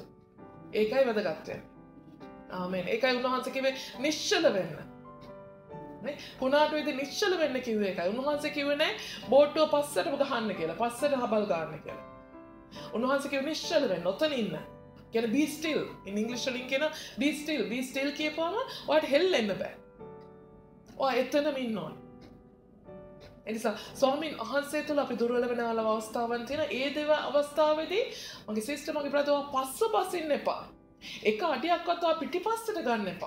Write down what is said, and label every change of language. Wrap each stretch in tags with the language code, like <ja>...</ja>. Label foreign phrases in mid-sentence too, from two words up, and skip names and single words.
<si>ඒකයි වැදගත් වෙන්නේ. ආමේන්. ඒකයි උන්වහන්සේ කිව්වේ නිශ්චල වෙන්න. නේ? කුණාට වෙදි නිශ්චල වෙන්න කිව්වේ ඒකයි. උන්වහන්සේ කිව්වේ නෑ බෝට්ටුව පස්සට ගහන්න කියලා. පස්සට හබල් ගන්න කියලා. උන්වහන්සේ කිව්වේ නිශ්චල වෙන්න. ඔතන ඉන්න. කියන්නේ</si> <en>be still. in English</en> <si>වලින් කියන</si> <en>be still. be still</en> <si>කියපුවම ඔයාට හෙල්ලෙන්න බෑ. ඔයා එතනම ඉන්න ඕනේ. එනිසා ස්වාමීන් වහන්සේ තුළ අපි දුර්වල වෙන අවස්ථාවන් තියෙන ඒ දේව අවස්ථාවේදී මගේ සිස්ටර් මගේ බ්‍රදර් පස්ස ඉන්න එපා. එක අඩියක්වත් ඔයා පිටිපස්සට ගන්න එපා.</si>